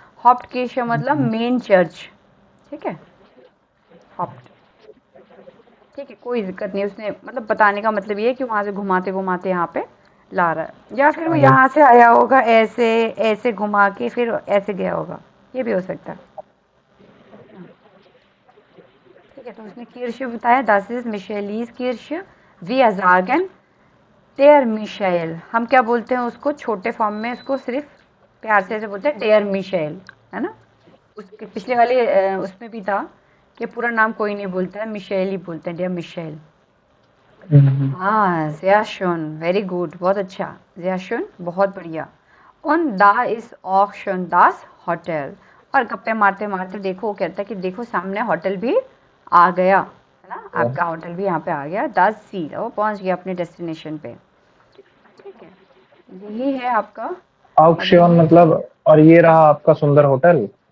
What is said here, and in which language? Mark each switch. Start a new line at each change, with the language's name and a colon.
Hindi: हॉप्ट किर्श मतलब main church, ठीक है। हॉप्ट, ठीक है, कोई दिक्कत नहीं। उसने मतलब बताने का मतलब ये है कि वहाँ से घुमाते घुमाते यहाँ पे ला रहा है, या फिर वो यहाँ से आया होगा ऐसे ऐसे घुमा के फिर ऐसे गया होगा, ये भी हो सकता है। ठीक है, तो उसने किर्श बताया,
German: das ist Michaelis Kirche, wir sagen der Michael।
Hindi: हम क्या बोलते हैं उसको छोटे फॉर्म में, उसको सिर्फ प्यार से ऐसे बोलते हैं डेयर मिशेल, है ना। उसके पिछले वाले उसमें भी था कि पूरा नाम कोई नहीं बोलता है, मिशेल ही बोलते हैं, डेयर मिशेल। हाँ
German: sehr schön,
Hindi: वेरी गुड, बहुत अच्छा, sehr schön, बहुत बढ़िया।
German: und da ist auch schon das Hotel।
Hindi: और गप्पे मारते मारते देखो, वो कहता है कि देखो सामने होटल भी आ गया, है ना, आपका होटल भी यहाँ पे आ गया। 10 सीट, वो पहुँच गया अपने डेस्टिनेशन पे। ठीक है, यही है आपका। ऑक्शन मतलब, और ये रहा आपका सुंदर होटल।